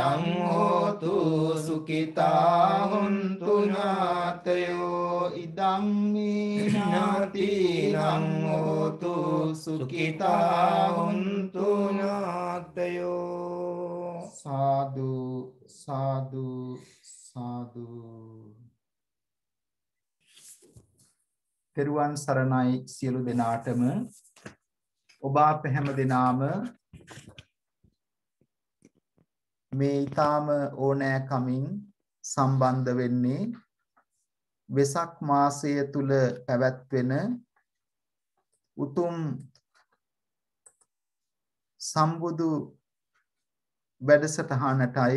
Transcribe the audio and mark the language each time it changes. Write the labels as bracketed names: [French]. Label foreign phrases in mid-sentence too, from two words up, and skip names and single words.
[Pali] හෝතු සුඛිතා හොන්තු ඥාතයෝ ඉදං මේ ඥාතිනං හෝතු සුඛිතා හොන්තු ඥාතයෝ [Sinhala] සාදු සාදු සාදු. තෙරුවන් සරණයි සියලු දෙනාටම. ඔබ අප හැම දෙනාම මේ ඊටාම ඕනෑකමින් සම්බන්ධ වෙන්නේ වෙසක් මාසය තුල පැවැත්වෙන උතුම් සම්බුදු වැඩසටහනටයි.